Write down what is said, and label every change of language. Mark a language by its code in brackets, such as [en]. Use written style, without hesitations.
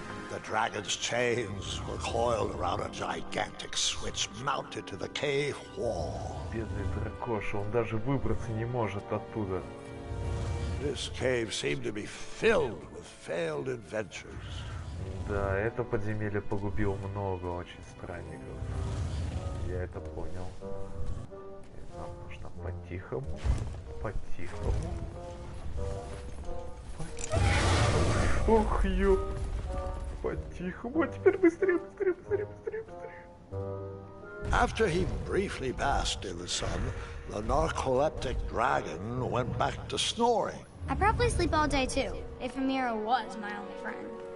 [en] The dragon's chains were coiled around a gigantic switch mounted to the cave wall. [ru] Бедный дракоша, он даже выбраться не может оттуда. [en] This cave seemed to be filled with failed adventures. [ru] Да, это подземелье погубило много очень странников. Я это понял. И нам нужно по-тихому, по-тихому. Ох, ё. По-тихому. А теперь быстрее, быстрее, быстрее, быстрее, быстрее. [en] After he briefly basked in the sun, the narcoleptic dragon went back to snoring. I probably sleep all day too, if Amira was my only friend.